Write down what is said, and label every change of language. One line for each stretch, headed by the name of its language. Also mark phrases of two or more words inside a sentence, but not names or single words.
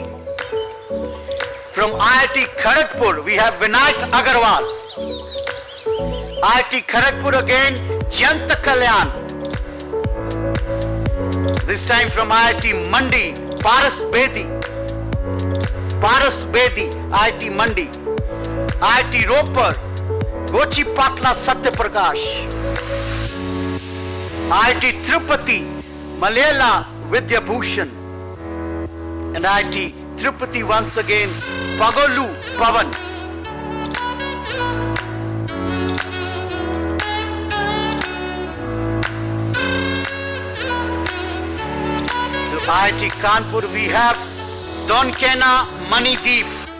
English: From IIT Kharagpur, we have Vinayak Agarwal. IIT Kharagpur again, Jayanta Kalyan. This time from IIT Mandi, Paras Bedi. Paras Bedi, IIT Mandi. IIT Ropar, Gochi Patla Satya Prakash. IIT Tirupati, Malayala Vidya Bhushan, and IIT Tirupati once again, Pagolu Pavan. So IIT Kanpur we have Donkena Manideep.